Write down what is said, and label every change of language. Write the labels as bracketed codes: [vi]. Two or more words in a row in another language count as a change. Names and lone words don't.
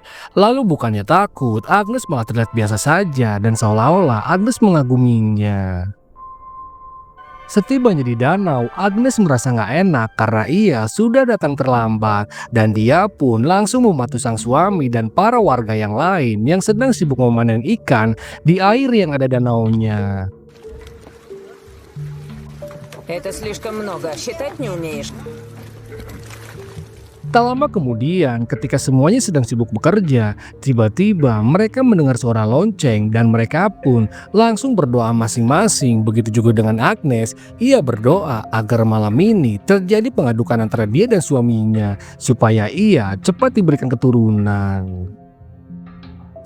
[id] Lalu bukannya takut, Agnes malah terlihat biasa saja dan seolah-olah Agnes mengaguminya. Setibanya di danau, Agnes merasa nggak enak karena ia sudah datang terlambat, dan dia pun langsung membantu sang suami dan para warga yang lain yang sedang sibuk memanen ikan di air yang ada danaunya. [ru] Это слишком много. Считать не умеешь? [id] Tak lama kemudian, ketika semuanya sedang sibuk bekerja, tiba-tiba mereka mendengar suara lonceng dan mereka pun langsung berdoa masing-masing. Begitu juga dengan Agnes, ia berdoa agar malam ini terjadi pengadukan antara dia dan suaminya supaya ia cepat diberikan keturunan.